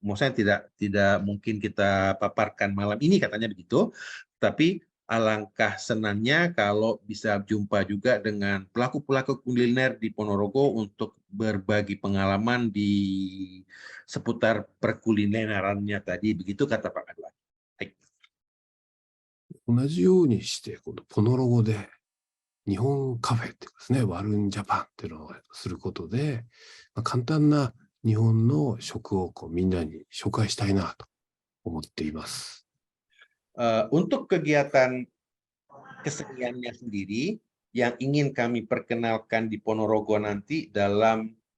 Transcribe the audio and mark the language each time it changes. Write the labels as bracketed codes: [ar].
[id] Maksudnya tidak mungkin kita paparkan malam ini, katanya begitu. Tapi alangkah senangnya kalau bisa jumpa juga dengan pelaku-pelaku kuliner di Ponorogo untuk berbagi pengalaman di seputar perkulinerannya tadi. Begitu kata Pak Kadua. [ja] 同じようにして、このポノロゴで日本カフェっていうかですね、ワルンジャパンっていうのをすることで、簡単な日本の食をみんなに紹介したいなと思っています。 [id] Untuk kegiatan keseniannya sendiri yang ingin kami perkenalkan di Ponorogo nanti dalam